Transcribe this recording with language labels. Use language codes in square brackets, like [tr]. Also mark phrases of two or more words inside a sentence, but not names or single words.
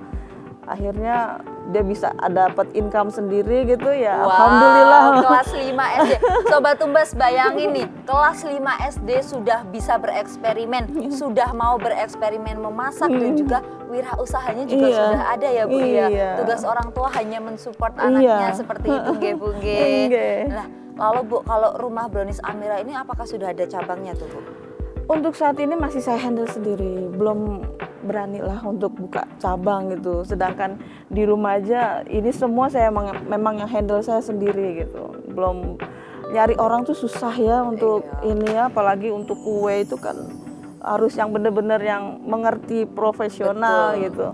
[id] Akhirnya dia bisa dapat income sendiri gitu ya. Wow, Alhamdulillah. kelas 5 SD. Sobat Tumbas bayangin nih, kelas 5 SD sudah bisa bereksperimen, sudah mau bereksperimen memasak dan juga wirausahanya juga Iya. sudah ada ya Bu ya. Iya. Tugas orang tua hanya mensupport anaknya Iya. seperti itu nggih Bu nggih. Nggih. Nah, lalu Bu, kalau rumah brownies Amira ini apakah sudah ada cabangnya tuh Bu? Untuk saat ini masih saya handle sendiri, belum berani lah untuk buka cabang gitu. Sedangkan di rumah aja ini semua saya memang yang handle saya sendiri gitu. Belum nyari orang tuh susah ya untuk ini ya, apalagi untuk kue itu kan harus yang bener-bener yang mengerti profesional gitu.